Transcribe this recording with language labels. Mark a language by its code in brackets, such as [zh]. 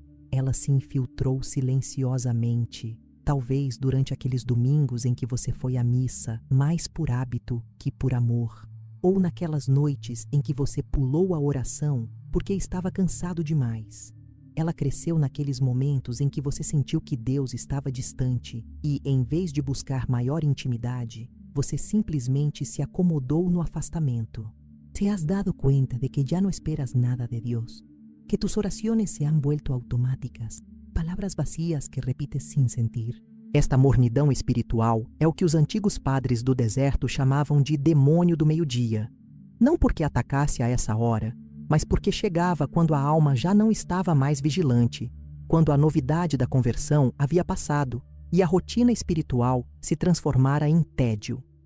[pt] Ela se infiltrou silenciosamente, talvez durante aqueles domingos em que você foi à missa, mais por hábito que por amor, ou naquelas noites em que você pulou a oração porque estava cansado demais. Ela cresceu naqueles momentos em que você sentiu que Deus estava distante e, em vez de buscar maior intimidade, você simplesmente se acomodou no afastamento. [es] ¿Te has dado cuenta de que ya no esperas nada de Dios? Que tus oraciones se han vuelto automáticas, palavras vacías que repites sin sentir. [pt] Esta mornidão espiritual é o que os antigos padres do deserto chamavam de demônio do meio-dia. Não porque atacasse a essa hora, mas porque chegava quando a alma já não estava mais vigilante, quando a novidade da conversão havia passado e a rotina espiritual se transformara em tédio.